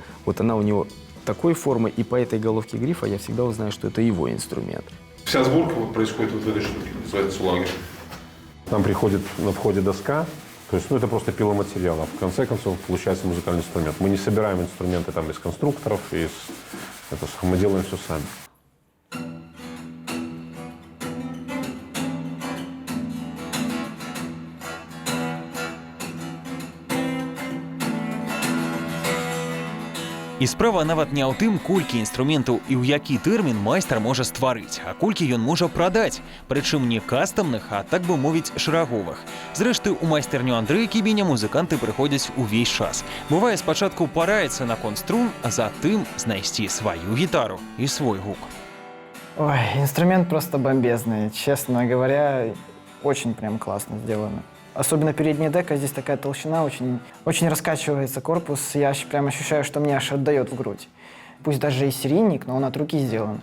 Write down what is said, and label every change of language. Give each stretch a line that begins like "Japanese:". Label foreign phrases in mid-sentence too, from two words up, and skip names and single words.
Russian: Вот она у него такой формы, и по этой головке грифа я всегда узнаю, что это его инструмент. Вся сборка вот происходит вот в этой штуке, называется лагерь. Нам приходит на входе доска, то есть это просто пиломатериал, а в конце концов получается музыкальный инструмент. Мы не собираем инструменты там из конструкторов, мы делаем все сами.
Belarusian: І справа нават не ў тым, колькі інструментаў і ў які тэрмін майстар можа стварыць, а колькі ён можа прадаць, прычым не кастамных, а так бы мовіць шараговых. Зрэшты, у майстэрню Андрэя Кібеня музыканты прыходзяць увесь час. Бывае, спачатку параіцца наконт струн, а затым знайсці сваю гітару і свой гук.
Russian: Ой, инструмент просто бомбезный. Честно говоря, очень прям классно сделано. Особенно передняя дека, здесь такая толщина, очень раскачивается корпус. Я прям ощущаю, что мне аж отдает в грудь. Пусть даже и серийник, но он от руки сделан.